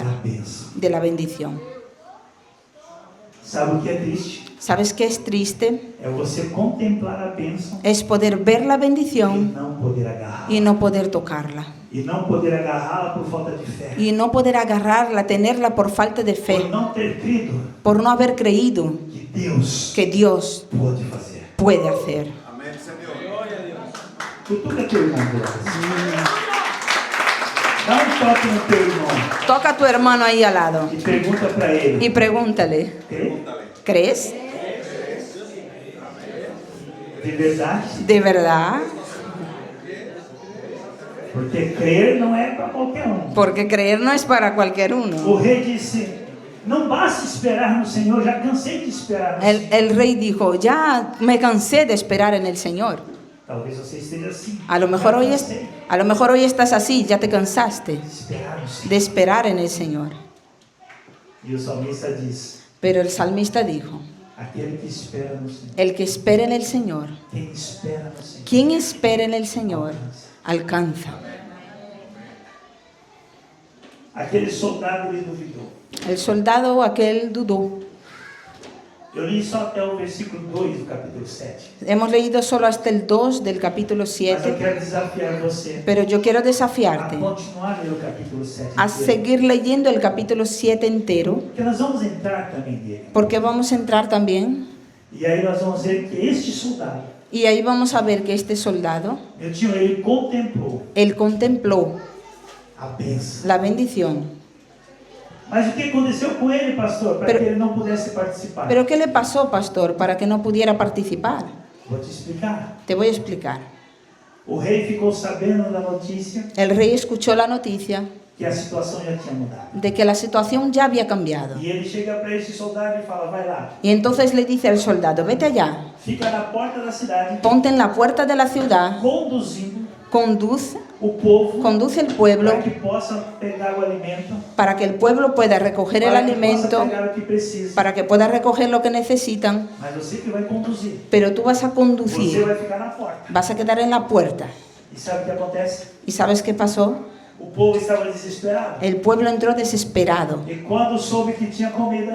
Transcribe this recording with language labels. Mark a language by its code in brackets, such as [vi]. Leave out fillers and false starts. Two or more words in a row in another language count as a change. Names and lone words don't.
[pt] da bênção. [es] de la bendición. [pt] Sabe o que é triste? [es] ¿Sabes qué es triste? [pt] É você contemplar a bênção [es] Es poder ver la [pt] e [es] bendición [pt] não poder agarrar. [es] y no poder tocarla. [pt] E não poder agarrá-la por falta de fé. [es] Y no poder agarrarla, tenerla por falta de Por fe, [pt] não ter crido [es] por no haber creído [pt] que Deus [es] que Dios [pt] pode fazer. [es] puede hacer. [pt] Amém, Senhor. Cutuca teu irmão por Dá um toque no teu irmão [es] Toca a tu hermano ahí al lado [pt] e pergunta para ele. [es] y pregúntale, [pt] Crê? [es] ¿crees? [pt] De verdade? [es] ¿De verdad? [pt] Porque crer não é para qualquer um. [es] Porque creer no es para cualquier [pt] O [es] uno. [pt] rei disse, não basta esperar no Senhor, já cansei de esperar no Senhor. [es] El rey dijo, ya me cansé de esperar en el Señor. [pt] Talvez você esteja assim. [es] A lo mejor [pt] Já [es] hoy, [pt] cansei [es] a lo mejor hoy estás así, ya te cansaste [pt] de esperar no Senhor. [es] de esperar en el Señor. [pt] E o salmista diz, [es] Pero el salmista dijo, [pt] aquele que espera no Senhor. [es] el que espera en el Señor, [pt] Quem espera no Senhor. [es] ¿quién espera en el Señor? alcanza. [pt] Aquele soldado, ele duvidou. [es] El soldado aquel dudó. [pt] Eu li só até o versículo 2 do capítulo 7. [es] Hemos leído solo hasta el 2 del capítulo [pt] Mas eu 7, quero desafiar você [es] pero yo quiero a desafiarte [pt] continuar a ler o capítulo 7 a inteiro. [es] seguir leyendo el capítulo 7 entero, [pt] Porque nós vamos entrar também nele. [es] porque vamos a entrar también, [pt] E aí nós vamos ver que este soldado, [es] y ahí vamos a ver que este soldado, [pt] meu tio, ele contemplou [es] él contempló [pt] a bênção. [es] la bendición. [pt] Mas o que aconteceu com ele, pastor, para [es] Pero- [pt] que ele não pudesse participar? [es] Pero ¿qué le pasó, pastor, para que no pudiera participar? [pt] Vou te explicar. [es] Te voy a explicar. [pt] O rei ficou sabendo da notícia [es] El rey escuchó la noticia [pt] que a situação já tinha mudado. [es] de que la situación ya había cambiado. [pt] E ele chega para esse soldado e fala: vai lá, [es] Y entonces le dice al soldado, vete allá, [pt] fica na porta da cidade, [es] ponte en la puerta de la ciudad, [pt] conduzindo [es] conduce conduce el pueblo [pt] para que possa pegar o alimento, [es] para que el pueblo pueda recoger el [pt] para que possa [es] alimento, [pt] pegar o que precisa. [es] para que pueda recoger lo que necesitan, [pt] Mas você que vai conduzir, [es] pero tú vas a [pt] você [es] conducir, [pt] vai ficar na porta. [es] vas a quedar en la puerta. [pt] E sabe o que acontece? [es] ¿Y sabes qué pasó? [pt] O povo estava desesperado. [es] El pueblo entró desesperado. [pt] E quando soube que tinha comida,